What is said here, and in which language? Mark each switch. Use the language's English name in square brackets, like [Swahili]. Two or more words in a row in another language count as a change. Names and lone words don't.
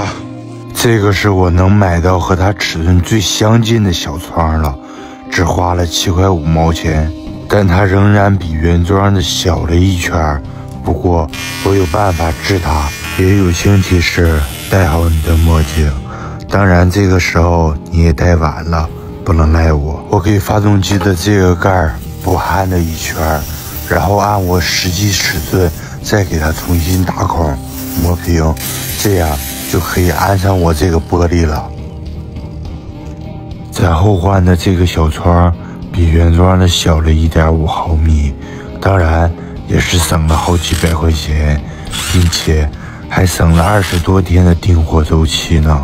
[Chinese] 這個是我能買到和它尺寸最相近的小窗了，只花了7塊5毛錢，但它仍然比原裝的小了一圈。不過我有辦法治它，也友情提示：戴好你的墨鏡。當然这個時候你也戴晚了，不能賴我。我給發動機的這個蓋補焊了一圈，然後按我實際尺寸再給它重新打孔磨平，這樣就可以安上我這個玻璃了。咱後換的這個小窗比原裝的小了1.5毫米，當然也是省了好幾百塊錢，並且還省了20多天的訂貨周期呢。